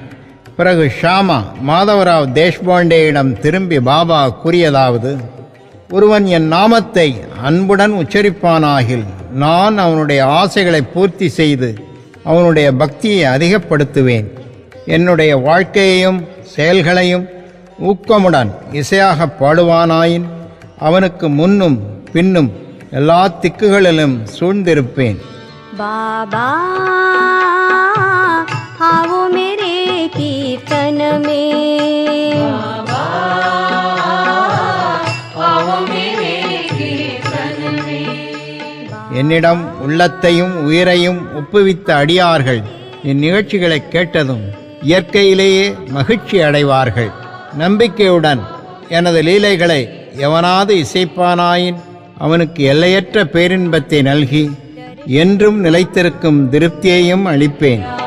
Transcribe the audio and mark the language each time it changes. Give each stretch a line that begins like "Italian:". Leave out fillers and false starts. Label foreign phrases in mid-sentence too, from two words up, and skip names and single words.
Tamil: பிறகு ஷாமா மாதவராவ் தேஷ்பாண்டேயிடம் திரும்பி பாபா கூறியதாவது: ஒருவன் என் நாமத்தை அன்புடன் உச்சரிப்பானாகில் நான் அவனுடைய ஆசைகளை பூர்த்தி செய்து அவனுடைய பக்தியை அதிகப்படுத்துவேன். என்னுடைய வாழ்க்கையையும் செயல்களையும் ஊக்கமுடன் இசையாக பாடுவானாயின் அவனுக்கு முன்னும் பின்னும் எல்லா திக்குகளிலும் சூழ்ந்திருப்பேன்.
Hindi: பாபா आओ मेरे कीर्तन में, बाबा आओ मेरे कीर्तन में.
Tamil: என்னிடம் உள்ளத்தையும் உயிரையும் ஒப்புவித்த அடியார்கள் இந்நிகழ்ச்சிகளை கேட்டதும் இயற்கையிலேயே மகிழ்ச்சி அடைவார்கள். நம்பிக்கையுடன் எனது லீலைகளை எவனாவது இசைப்பானாயின் அவனுக்கு எல்லையற்ற பேரின்பத்தை நல்கி என்றும் நிலைத்திருக்கும் திருப்தியையும் அளிப்பேன்.